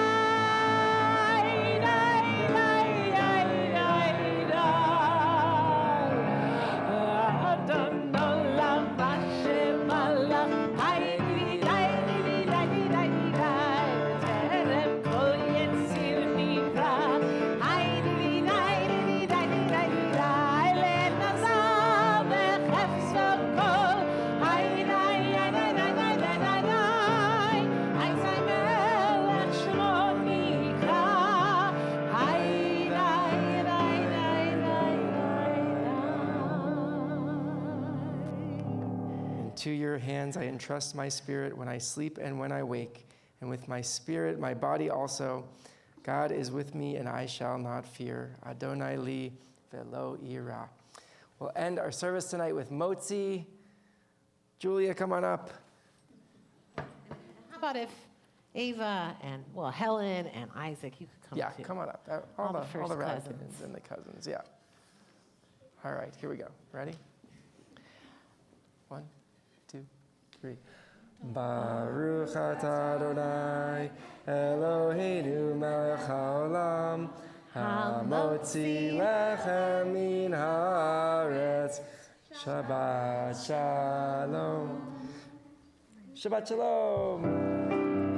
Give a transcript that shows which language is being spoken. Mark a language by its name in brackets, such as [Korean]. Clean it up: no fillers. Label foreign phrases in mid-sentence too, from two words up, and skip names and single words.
[Hebrew] אדון עולם אשר מלך, היי די די די די די די, בטרם כל יציר נברא, היי די די די די די די, להתנשא בחפצו כל, היי די די די די די די, היי זי מלך שמו נקרא, היי די די די [English] Into your hands I entrust my spirit when I sleep and when I wake, and with my spirit, my body also. God is with me, and I shall not fear. [Hebrew] אדוני לי ולא אירא. [English] We'll end our service tonight with Motzi. Julia, come on up. How about if Ava and, well, Helen and Isaac, you could come Yeah, too. come on up. All All the the first Radkins cousins. and the cousins, yeah. All right, here we go. Ready? 1, 2, 3. [Hebrew] ברוך אתה אדוני אלוהינו מלך העולם המוציא לחם מן הארץ. שבת שלום. שבת שלום.